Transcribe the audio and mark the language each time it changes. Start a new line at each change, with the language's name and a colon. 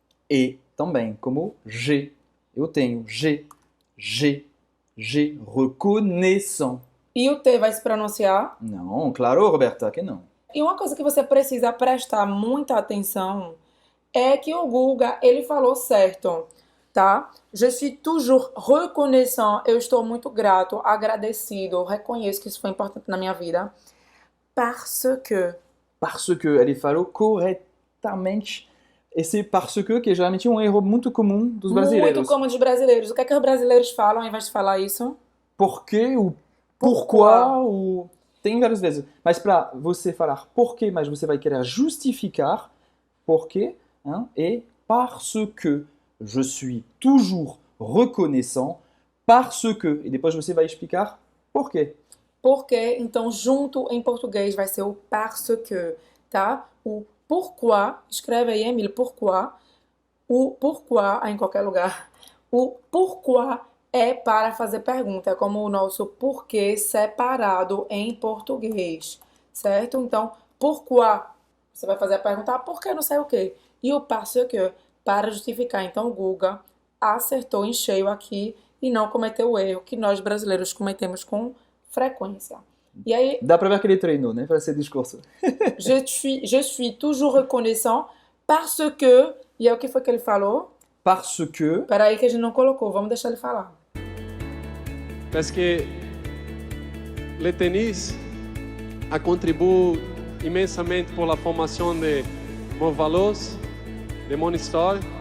Portuguese: E também, como G. Eu tenho G.
French: Reconnaissant.
Portuguese: e o T vai se pronunciar. Não, claro, Roberta, que não. E uma coisa que você precisa prestar muita atenção é que o Guga, ele falou certo, tá?
French: Je suis toujours reconnaissant.
Portuguese: Eu estou muito grato, agradecido, reconheço que isso foi importante na minha vida.
French: Parce que
Portuguese: Ele falou corretamente. E
French: c'est parce que
Portuguese: é geralmente um erro muito comum dos brasileiros. muito comum dos brasileiros. O que é que os brasileiros falam ao invés de falar isso? Porquê ou pourquoi ou... Tem várias vezes. Mas para você falar porquê, mas você vai querer justificar porquê, hein?
French: Et parce que je suis toujours reconnaissant parce que.
Portuguese: E depois você vai explicar porquê. Porque, então, junto em português vai ser o parce que, tá? O pourquoi, escreve aí, Emílio, pourquoi. O pourquoi, em qualquer lugar. O pourquoi é para fazer pergunta, é como o nosso porquê separado em português, certo? Então, pourquoi, você vai fazer a pergunta, por que não sei o quê? E o parce que, para justificar. Então, o Guga acertou em cheio aqui e não cometeu o erro que nós brasileiros cometemos com frequência. E aí, Dá pra ver que ele treinou, né? Para esse discurso.
French: je suis toujours reconnaissant parce que...
Portuguese: E aí, o que foi que ele falou?
French: Parce que.
Portuguese: Peraí que a gente não colocou, vamos deixar ele falar.
French: Parce que le tennis a contribué immensamente pour la formation
Portuguese: de meus valores,
French: de mon histoire.